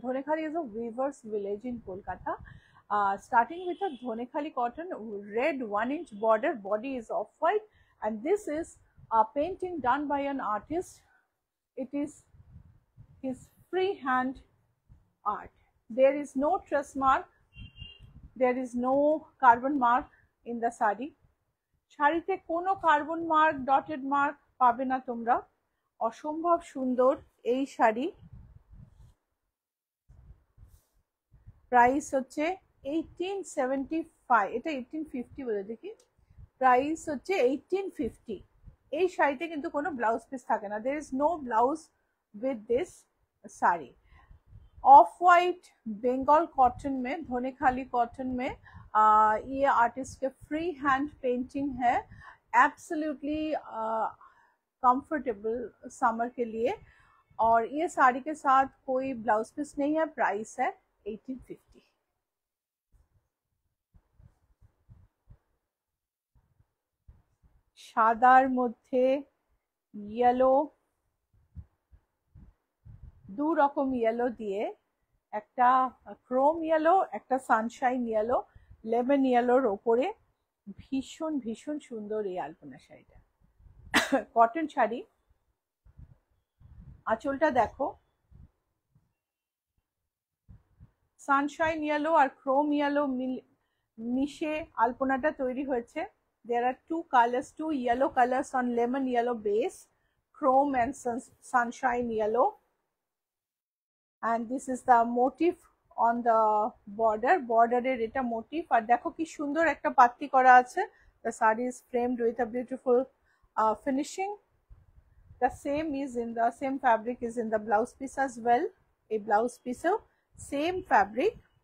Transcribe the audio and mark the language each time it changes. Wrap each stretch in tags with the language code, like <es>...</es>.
<en>Dhonekhali is a weaver's village in Kolkata. Starting with a Dhonekhali cotton, red 1 inch border, body is off-white, and this is a painting done by an artist. It is his freehand art. There is no truss mark, there is no carbon mark in the sari.</en> <bn>শাড়িতে কোনো carbon mark, dotted mark পাবে না তোমরা। অসম্ভব সুন্দর এই sari. Price হচ্ছে 1875, এটা 1850 বলে দেখি। প্রাইস হচ্ছে 1850। এই শাড়িতে কিন্তু কোনো ব্লাউজ পিস থাকে না,</bn> <en>There is no blouse with this sari.</en> <hi>Of white Bengal cotton में, धोनेखाली कॉटन में ये आर्टिस्ट के फ्री हैंड पेंटिंग है। एब्सोल्युटली कंफर्टेबल समर के लिए, और ये साड़ी के साथ कोई ब्लाउज पीस नहीं है। प्राइस है 1850।</hi> <bn>সাদার মধ্যে ইয়েলো, দু রকম ইয়েলো দিয়ে, একটা ক্রোম ইয়েলো, একটা সানশাইন ইয়েলো, লেমন ইয়েলোর ওপরে ভীষণ ভীষণ সুন্দর এই আলপনা শাড়িটা। কটন শাড়ি। আঁচলটা দেখো, সানশাইন ইয়েলো আর ক্রোম ইয়েলো মিশে আলপনাটা তৈরি হয়েছে।</bn> <en>there are two colors, two yellow colors on lemon yellow base, chrome and sunshine yellow, and this is the motif on the border.</en> <bn>Border-এর এটা motif, আর দেখো কি সুন্দর একটা পাত্তি করা আছে।</bn> <en>the saree is framed with a beautiful finishing. The same is in the same fabric is in the blouse piece as well.</en> <bn>এই blouse piece-এও same fabric।</bn>